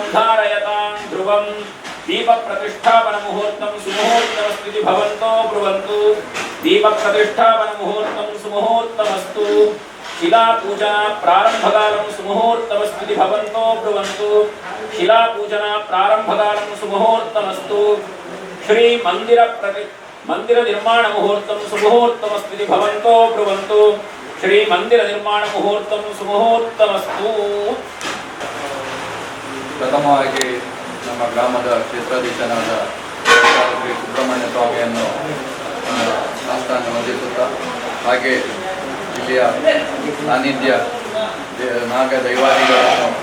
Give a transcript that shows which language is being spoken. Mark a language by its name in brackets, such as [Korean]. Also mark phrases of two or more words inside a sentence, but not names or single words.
[Sanskrit] धारयतां ध्रुवं दीपप्रतिष्ठापनमुहूर्तं सुमुहूर्तमस्ति भवन्तो ब्रुवन्तु दीपप्रतिष्ठापनमुहूर्तं सुमुहूर्तमस्तु शिलापूजना प्रारम्भकालं सुमुहूर्तमस्ति भवन्तो ब्रुवन्तु शिलापूजना प्रारम्भकालं सुमुहूर्तमस्तु श्री मंदिर निर्माण मुहूर्तं सुमुहूर्तमस्ति भवन्तो ब्रुवन्तु श्री मंदिर निर्माण मुहूर्तं सुमुहूर्तमस्तु. [Kannada] ಪ್ರಥಮವಾಗಿ ನಮ್ಮ ಗ್ರಾಮದ ಕ್ಷೇತ್ರಾಧೀಶನಾದ ಶ್ರೀ ಸುಬ್ರಹ್ಮಣ್ಯ ಸ್ವಾಮಿಯನ್ನು ಆಸ್ಥಾನ ವಂದಿಸುತ್ತಾ, ಹಾಗೆ ಇಲ್ಲಿಯ ಸಾನ್ನಿಧ್ಯ ನಾಗ ದೈವಾದಿಗಳನ್ನು